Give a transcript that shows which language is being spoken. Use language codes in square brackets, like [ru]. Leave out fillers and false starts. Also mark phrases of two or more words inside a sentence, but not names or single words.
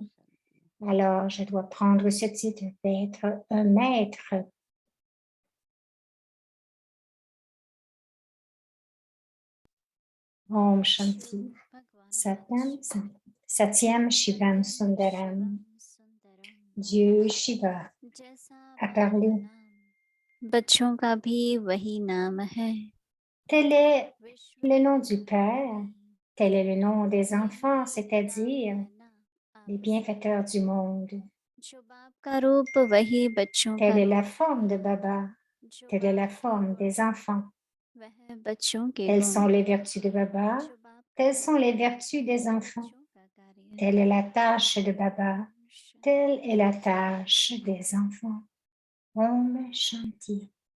[fr] Alors, je dois prendre ce titre d'être un maître. [hi] ओम शांति. [sa] सत्यम्, शिवम्, सुन्दरम्. [fr] Dieu Shiva a parlé. [hi] बच्चों का भी वही नाम है. [fr] Tel est le nom du Père, tel est le nom des enfants, c'est-à-dire les bienfaiteurs du monde. [hi] का रूप वही बच्चों का [fr] Telle est la forme de Baba, telle est la forme des enfants. [hi] वह बच्चों के [fr] Telles [hi] गुण. [fr] sont les vertus de Baba, telles sont les vertus des enfants. Telle est la tâche de Baba, telle est la tâche des enfants. [hi] ओम शांति.